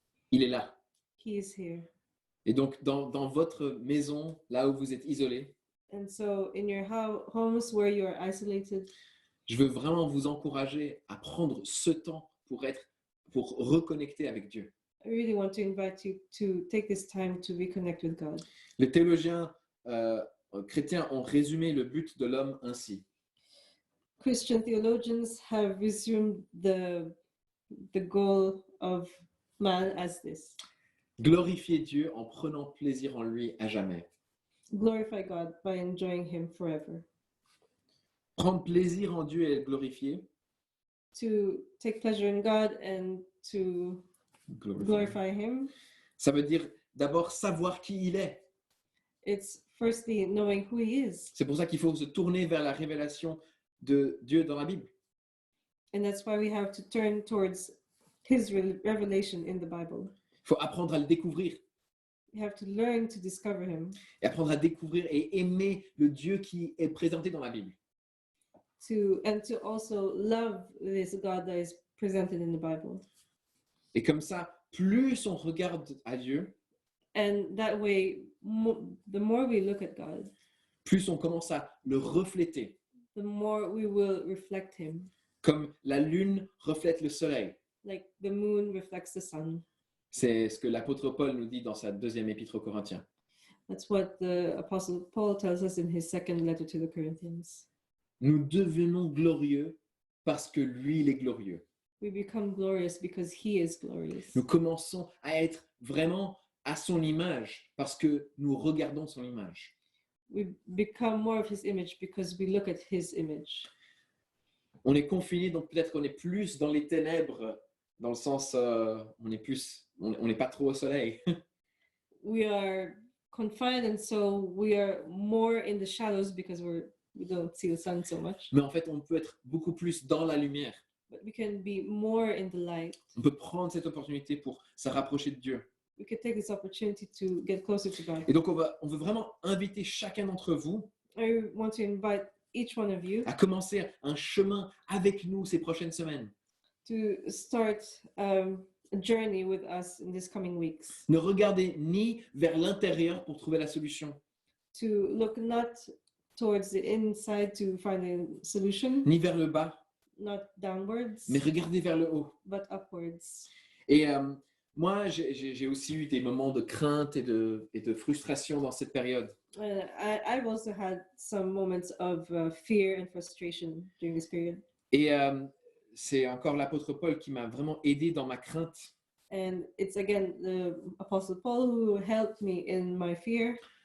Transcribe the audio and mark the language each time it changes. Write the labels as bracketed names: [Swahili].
[French] il est là. [English] He is here. [French] Et donc, dans votre maison, là où vous êtes isolé, [English] And so in your homes where you are isolated, [French] je veux vraiment vous encourager à prendre ce temps pour reconnecter avec Dieu. [English] I really want to invite you to take this time to reconnect with God. [French] Les théologiens chrétiens ont résumé le but de l'homme ainsi. [English] Christian theologians have resumed the goal of man as this: [French] Glorifier Dieu en prenant plaisir en lui à jamais. [English] glorify God by enjoying Him forever. [French] Prendre plaisir en Dieu et le glorifier. [English] To take pleasure in God and to glorify Him. [French] Ça veut dire d'abord savoir qui il est. [English] It's firstly knowing who He is. [French] C'est pour ça qu'il faut se tourner vers la révélation de Dieu dans la Bible. [English] And that's why we have to turn towards His revelation in the Bible. [French] Il faut apprendre à le découvrir [English] You have to learn to discover him, [French] et apprendre à découvrir et aimer le Dieu qui est présenté dans la Bible. [English] and to also love this God that is presented in the Bible. [French] Et comme ça, plus on regarde à Dieu, [English] And that way, the more we look at God, [French] plus on commence à le refléter, [English] the more we will reflect him, [French] comme la lune reflète le soleil. [English] like the moon reflects the sun. [French] C'est ce que l'apôtre Paul nous dit dans sa deuxième épître aux Corinthiens. [English] That's what the Apostle Paul tells us in his second letter to the Corinthians. [French] Nous devenons glorieux parce que lui, il est glorieux. [English] We become glorious because he is glorious. [French] Nous commençons à être vraiment à son image parce que nous regardons son image. [English] We become more of his image because we look at his image. [French] On est confiné, donc peut-être qu'on est plus dans les ténèbres, dans le sens, on n'est pas trop au soleil. [English] We are confined, and so we are more in the shadows because we don't see the sun so much. [French] Mais en fait, on peut être beaucoup plus dans la lumière. [English] But we can be more in the light. [French] On peut prendre cette opportunité pour se rapprocher de Dieu. [English] We can take this opportunity to get closer to God. [French] Et donc, on veut vraiment inviter chacun d'entre vous [English] I want to invite each one of you [French] à commencer un chemin avec nous ces prochaines semaines. [English] to start a journey with us in these coming weeks. [French] Ne regardez ni vers l'intérieur pour trouver la solution, [English] To look not towards the inside to find a solution, [French] ni vers le bas, [English] not downwards, [French] mais regardez vers le haut. [English] but upwards. [French] Et moi, j'ai aussi eu des moments de crainte et de frustration dans cette période. [English] I've also had some moments of fear and frustration during this period. [French] Et c'est encore l'apôtre Paul qui m'a vraiment aidé dans ma crainte. [English] And it's again the Apostle Paul who helped me in my fear